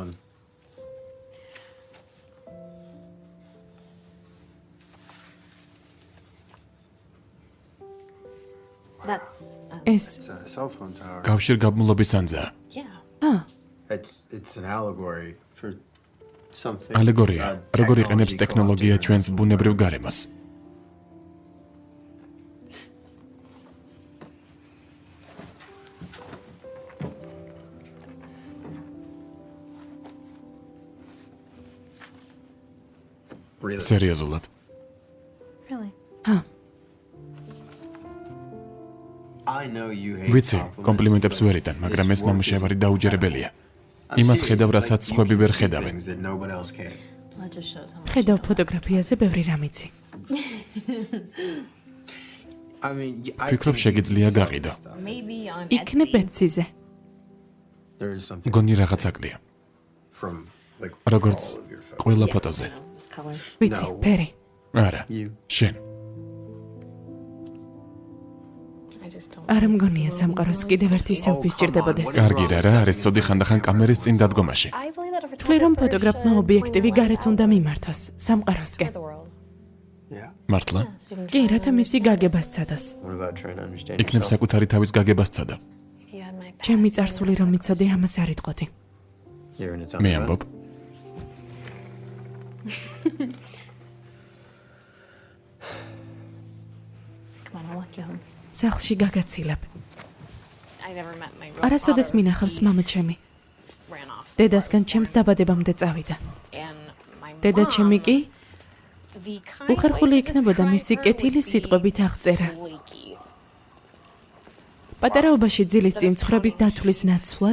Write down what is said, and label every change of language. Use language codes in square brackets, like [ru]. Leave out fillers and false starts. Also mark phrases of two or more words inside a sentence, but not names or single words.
[en] That's [ka] ეს [en] Cell phone tower. [ka] კავშირგაბმულობის ანძაა. [en] yeah. It's an allegory for something. [ka] ალეგორია, როგორ იყენებს ტექნოლოგია ჩვენს ბუნებრივ გარემოს. სერიოზულად. [en] Really? [ka] ვიცი, კომპლიმენტებს ვერ იტან, მაგრამ ეს ნამუშევარი დაუჯერებელია. იმას ხედავ, რასაც სხვები ვერ ხედავენ. [en] That just shows how much. [ka] ხედავ ფოტოგრაფიაზე ბევრი რამ იცი. ვფიქრობ, შეგიძლია გაყიდო. [en] Maybe on [ka] იქნებ ეთსიზე. მგონი რაღაც აკლია. როგორც ყველა ფოტოზე. [en] this color. [ka] ვიცი, ფერი. არა. შენ. [en] I just don't. [ka] არ მგონია სამყაროს კიდევ ერთი სელფი სჭირდებოდეს. კარგი რა, არის ცოდი ხანდახან კამერის წინ დადგომაში. [en] I believe that every [ka] თვლი რომ ფოტოგრაფმა ობიექტივი გარეთ უნდა მიმართოს სამყაროსკენ. [en] the world. [ka] მართლა? კი, რათა მისი გაგებას ცადოს. იქნებ საკუთარი თავის გაგებას ცადა. [en] If you had my [ka] ჩემი წარსული რომ მიცოდე, ამას არ იტყოდი. მე ამბობ. [en] Come on, I'll walk you home. [ka] სახლში გაგაცილებ. [en] I never met my real [ka] არასოდეს [en] father. [ka] მინახავს მამა ჩემი. [en] Ran off. [ka] დედასგან ჩემს დაბადებამდე წავიდა. [en] And my [ka] დედა ჩემი კი [en] the kind [ka] უხერხული [en] way to [ka] იქნებოდა [en] describe [ka] მისი [en] her [ka] კეთილი [en] would be [ka] სიტყვებით აღწერა. [en] flaky. [ka] პატარაობაში ძილის წინ ცხოვრების დათვლის ნაცვლად